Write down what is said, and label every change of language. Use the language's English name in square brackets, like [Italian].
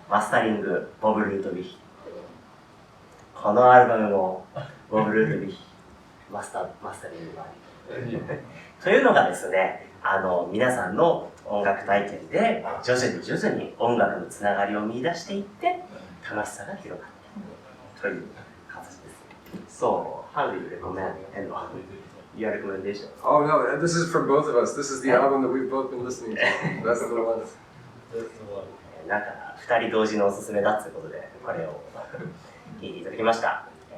[Japanese] マスタリング、ボブ・ルートヴィヒ。このアルバムもボブ・ルートヴィヒ、マスタリングがというのがですね、皆さんの音楽体験で徐々に音楽のつながりを見出していって楽しさが広がっているという形です。 [English] So, how do you recommend your recommendation? Oh no, this is from both of us. This is the album that we've both been listening to. That's the one. That's the one. [Japanese] なんか2人同時のおすすめだということでこれを聞いていただきました。